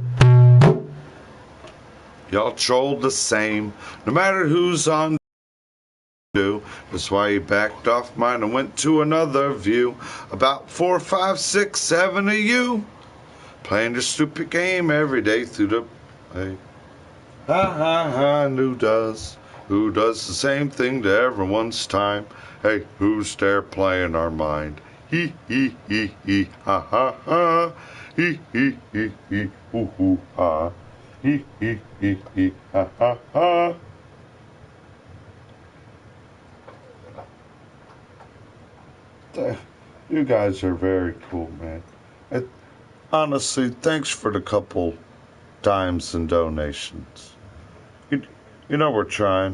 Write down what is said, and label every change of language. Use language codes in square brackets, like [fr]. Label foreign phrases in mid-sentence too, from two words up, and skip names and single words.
[en] Y'all troll the same, no matter who's on do. That's why he backed off mine and went to another view. About 4, 5, 6, 7 of you playing the stupid game every day through the. Hey. Ha ha ha, and who does? Who does the same thing to everyone's time? Hey, who's there playing our mind? Hee hee hee hee, ha ha ha. Hee hee hee hee, hoo hoo ha. Hee hee hee hee, ha ha ha. You guys are very cool, man. Honestly, thanks for the couple dimes and donations. You know we're trying.